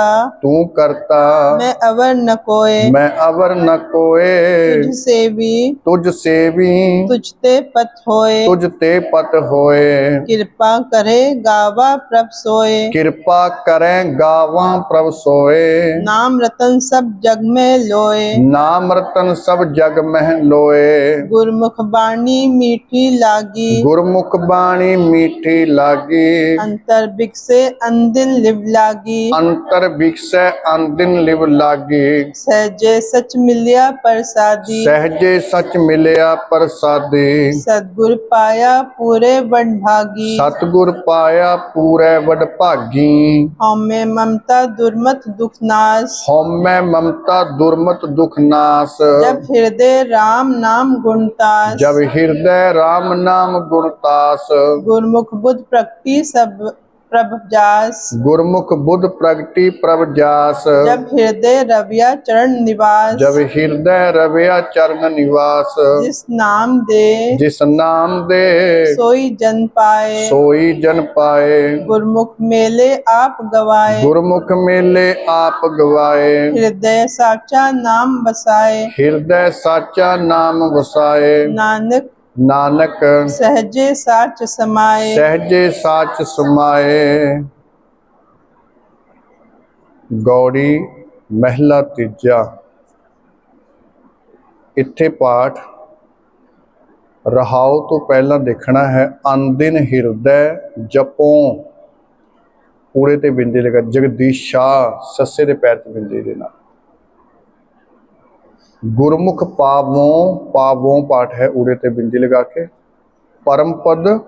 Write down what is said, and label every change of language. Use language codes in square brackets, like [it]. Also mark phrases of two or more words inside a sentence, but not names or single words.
[pa] ਤੂੰ ਕਰਤਾ ਮੈਂ ਅਵਰ ਨ ਕੋਏ ਮੈਂ ਅਵਰ ਨ ਕੋਏ ਤੁਝ ਸੇਵੀ ਤੁਝ ਸੇਵੀ ਤੁਝ ਤੇ ਪਥ ਹੋਏ ਤੁਝ ਤੇ ਪਤ ਹੋਏ ਕਿਰਪਾ ਕਰੇ ਗਾਵਾ ਪ੍ਰਭ ਸੋਏ ਕਿਰਪਾ ਕਰੈ ਗਾਵਾਂ ਪ੍ਰਭ ਸੋਏ ਨਾਮ ਰਤਨ ਸਭ ਜਗ ਮੇਂ ਲੋਏ ਨਾਮ ਰਤਨ ਸਭ ਜਗ ਮਹਿ ਲੋਏ ਗੁਰਮੁਖ ਬਾਣੀ ਮੀਠੀ ਲਾਗੀ ਗੁਰਮੁਖ ਬਾਣੀ ਮੀਠੀ ਲਾਗੀ ਅੰਤਰ ਬਿਕਸੇ ਅਨਦਿਨ ਲਿਵ ਲਾਗੀ ਅੰਤਰ ਵਿਕਸੈ ਅੰਦਿਨ ਲਿਵ ਲਾਗੀ ਸਹਜੇ ਸਚ ਮਿਲਿਆ ਪ੍ਰਸਾਦੀ ਸਹਜੇ ਸਚ ਮਿਲਿਆ ਪ੍ਰਸਾਦੀ ਸਦਗੁਰ ਪਾਇਆ ਪੂਰੇ ਵਨ ਭਾਗੀ ਸਤਿਗੁਰ ਪਾਇਆ ਪੂਰੇ ਵਡ ਭਾਗੀ ਹਮੇਂ ਮਮਤਾ ਦੁਰਮਤ ਦੁਖ ਨਾਸ਼ ਹਉਮੈ ਮਮਤਾ ਦੁਰਮਤ ਦੁਖ ਨਾਸ ਜਬ ਹਿਰਦੈ ਰਾਮ ਨਾਮ ਗੁਣਤਾਸ ਜਬ ਹਿਰਦੈ RAM ਨਾਮ ਗੁਣ ਤਾਸ ਗੁਰਮੁਖ ਬੁੱਧ ਪ੍ਰਕਿਰਤੀ ਸਭ ਪ੍ਰਭ ਜਾਸ ਗੁਰਮੁਖ ਬੁੱਧ ਪ੍ਰਗਟੀ ਪ੍ਰਭ ਜਾਸ ਜਬ ਹਿਰਦੈ ਰਵਿਆ ਚਰਣ ਨਿਵਾਸ ਜਬ ਹਿਰਦੈ ਰਵਿਆ ਚਰਨ ਨਿਵਾਸ ਜਿਸ ਨਾਮ ਦੇ ਜਿਸ ਨਾਮ ਦੇ ਸੋਈ ਜਨ ਪਾਏ ਸੋਈ ਜਨ ਪਾਏ ਗੁਰਮੁਖ ਮੇਲੇ ਆਪ ਗਵਾਏ ਗੁਰਮੁਖ ਮੇਲੇ ਆਪ ਗਵਾਏ ਹਿਰਦੈ ਸਾਚਾ ਨਾਮ ਬਸਾਏ ਹਿਰਦੈ ਸਾਚਾ ਨਾਮ ਵਸਾਏ नानक ਨਾਨਕ ਸਹਜੇ ਸਾਚ ਸਮਾਏ ਸਹਜੇ ਸਾਚ ਸਮਾਏ ਗੌੜੀ ਮਹਿਲਾ ਤੀਜਾ ਇੱਥੇ ਪਾਠ ਰਹਾਉ ਤੋਂ ਪਹਿਲਾਂ ਦੇਖਣਾ ਹੈ ਅਨਦਿਨ ਹਿਰਦੈ ਜਪੋਂ ਪੂਰੇ ਤੇ ਬਿੰਦੀ ਲਗਾ ਜਗਦੀਸ਼ਾ ਸੱਸੇ ਦੇ ਪੈਰ ਤੇ ਬਿੰਦੀ ਦੇ ਨਾਲ ਗੁਰਮੁਖ ਪਾਵੋਂ ਪਾਠ ਹੈ ਉਰੇ ਤੇ ਬਿੰਦੀ ਲਗਾ ਕੇ ਪਰਮ ਪਦ